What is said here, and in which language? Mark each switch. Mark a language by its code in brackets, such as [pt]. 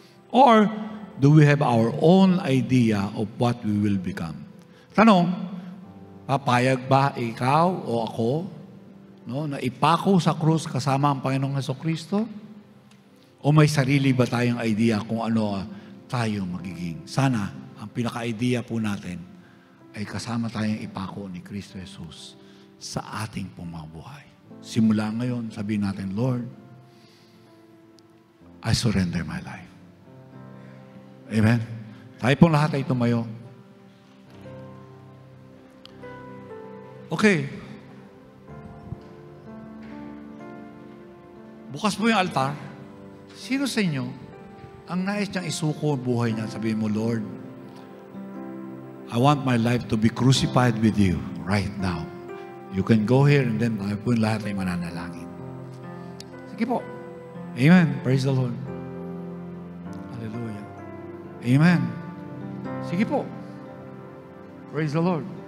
[en] Or, do we have our own idea of what we will become? [tl] Tanong, papayag ba ikaw o ako na ipako sa krus kasama ang Panginoong Hesukristo? O may sarili ba tayong idea kung ano tayo magiging? Sana, ang pinaka-idea po natin ay kasama tayong ipako ni Kristo Jesus sa ating pamabuhay. Simula ngayon, sabihin natin, [en] Lord, I surrender my life. [tl] Amen? Tayo pong lahat ay tumayo. Okay. Bukas mo yung altar. Sino sa inyo ang nais niyang isuko ang buhay niya? Sabihin mo, [en] Lord, I want my life to be crucified with you right now. You can go here and then [tl] tayo po yung lahat ay mananalangin. Sige po. Amen. Praise the Lord. Hallelujah. Amen. Sige po. Praise the Lord.